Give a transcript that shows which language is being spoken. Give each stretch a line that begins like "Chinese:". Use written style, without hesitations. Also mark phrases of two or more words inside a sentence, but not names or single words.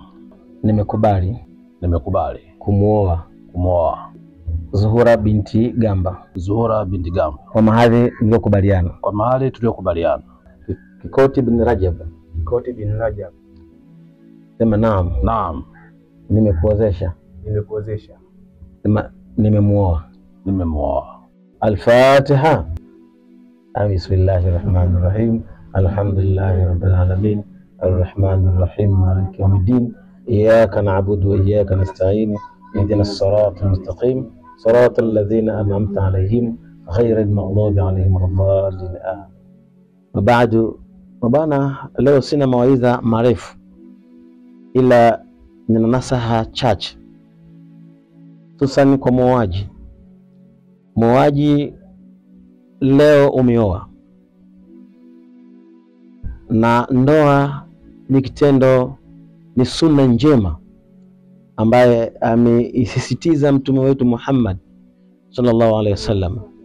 Swahili: Nimekubali kumuoa Zuhura binti Gamba kwa mahali tuliokubaliana. Kikoti bin Rajab. Sema naam. Naam. Nimekuozesha. Sema nimemuoa. Al-Fatiha.
Arabic: بسم الله الرحمن الرحيم. الحمد لله رب العالمين. الرحمن الرحيم. مالك يوم الدين. إياك نعبد وإياك نستعين. اهدنا الصراط المستقيم. صراط الذين أنعمت عليهم غير المغضوب عليهم ولا الضالين.
Swahili: Baadu, bwana, leo sina mawaidha marefu, ila nina nasaha chache, hususan kwa muoaji. Leo umeoa, na ndoa ni kitendo, ni sunna njema ambaye ameisisitiza mtume wetu Muhammad
Arabic: صلى الله عليه وسلم.